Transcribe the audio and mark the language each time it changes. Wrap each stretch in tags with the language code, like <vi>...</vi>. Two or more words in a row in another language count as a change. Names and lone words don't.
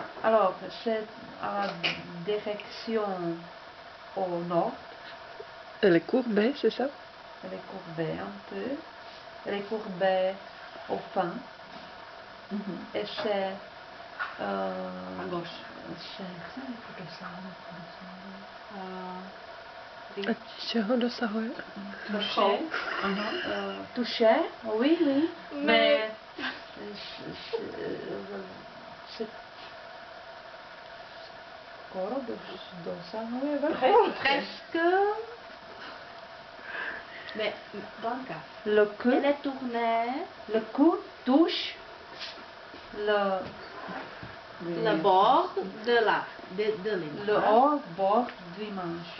<fr>Alors, c'est à la direction au nord. Elle est courbée, c'est ça? Elle est courbée un peu. Elle est courbée au fin. Et c'est... À gauche.</fr> <cs>Čeho dosahuje?</cs> <fr>Touché. Touché, oui, oui. Mais c'est</fr> <cs>skoro dosahuje vrcholu.</cs> <fr>Presque. Mais Blanca, Le cou, elle est tournée. le cou touche le Le bord de l'image. le haut bord du manche.</fr>